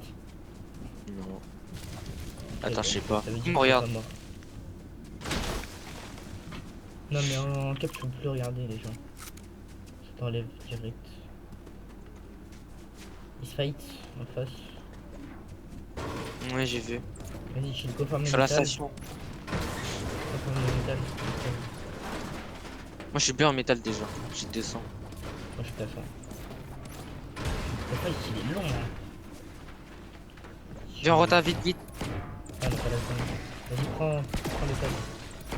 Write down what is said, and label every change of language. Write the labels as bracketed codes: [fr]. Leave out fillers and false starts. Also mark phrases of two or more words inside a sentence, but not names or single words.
[fr] Non. Attends, je sais pas. Ça veut dire que Regarde. t'es pas mort. Non, mais en cap, tu peux plus regarder les gens. Ça t'enlève direct. Il se fight en face. Ouais, j'ai vu. Vas-y, [en] chill, go farm le [fr] Sur la métal. station. [en] Go farm [fr] le métal. Moi, je suis bien en métal déjà. J'ai 200. Moi, je t'attends. Le fight, il est long, hein. Viens, on rota vite, vite. Ah, on a pas la zone. Vas-y, prends le tag.